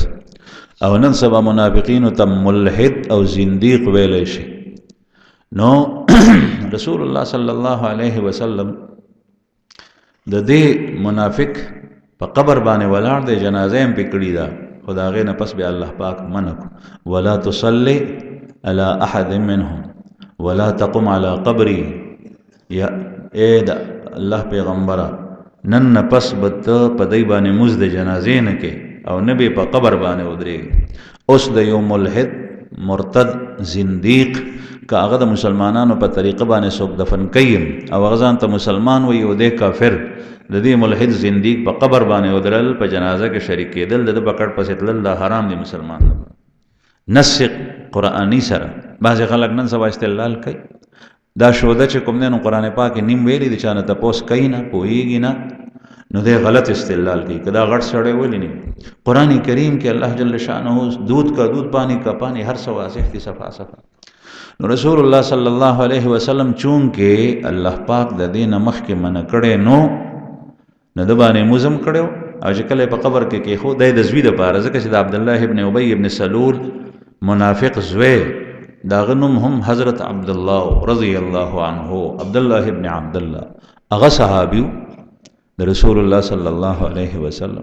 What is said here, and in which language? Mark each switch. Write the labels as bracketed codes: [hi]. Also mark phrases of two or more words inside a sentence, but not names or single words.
[ps] او نن سبا منافقینو ته ملحد او زندیق ویلی شي. نو رسول الله [ar] صلی الله علیه وسلم [ps] د دې منافق په قبر باندې ولاړ دی، جنازه هم پې کړې ده، خو د هغې نه پس بیا الله پاک منع کړو. [ar] ولا تصلي على احد منهم ولا تقم على قبري. [ps] یا ای د الله پیغمبره نن نه پس به ته په دی باندې مونځ د جنازې نه کې او نه به په قبر باندې ودرېږي. اوس د یو ملحد مرتد زندیق که هغه د مسلمانانو په طریقه باندې څوک دفن کوي او هغه ځان ته مسلمان وایي او دی کافر، د دې ملحد زندیق په قبر باندې ودرل، په جنازه کې شریک کېدل، د ده په کټ پسې تلل دا حرام دی مسلمان لپاره. نص قرآني سره بعضې خلک نن سبا استدلال کوي. دا شوده چې کوم دی نو قرآن پاک نیم ویلی دی، چا نه تپوس کوي نه پوهېږي نه، نو دی غلط استدلال کوي. که دا غټ سړی ولې نه؟ قرآن کریم کې الله [ar] جل شانه [ur] دودھ کا دودھ پانی کا پانی [ps] هر څه واضح دي صفا صفا. نو رسول الله [ar] صلی الله علیه وسلم [ps] چونکې الله پاک د دې نه مخکې منع کړی نو د باندې مزم کړو او چې کله په قبر کې کېښود دی د زوی دپاره، ځکه چې د عبدالله ابن ابی ابن سلول منافق زوی د هغه نوم هم حضرت عبدالله [ar] رضی الله عنه، [ps] عبدالله ابن عبدالله، هغه صحابي د رسول الله [ar] صلی الله علیه وسلم.